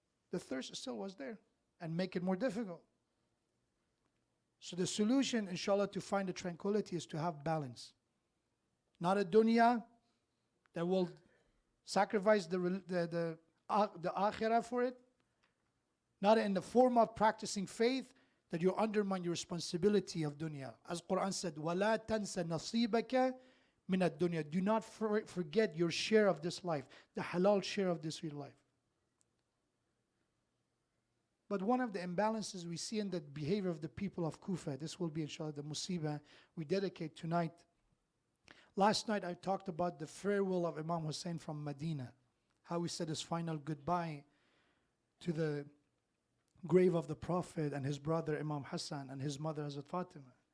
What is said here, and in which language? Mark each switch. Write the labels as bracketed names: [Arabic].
[English] The thirst still was there, and make it more difficult. So the solution, inshallah, to find the tranquility is to have balance. Not a dunya that will sacrifice the akhirah for it. Not in the form of practicing faith that you undermine your responsibility of dunya. As Quran said, [Arabic] وَلَا تَنْسَ نَصِيبَكَ مِنَ الدُّنْيَا. [English] Do not forget your share of this life, the halal share of this real life. But one of the imbalances we see in the behavior of the people of Kufa, this will be inshallah the musibah we dedicate tonight. Last night I talked about the farewell of Imam Hussein from Medina, how he said his final goodbye to the grave of the Prophet and his brother Imam Hassan and his mother Hazrat Fatima.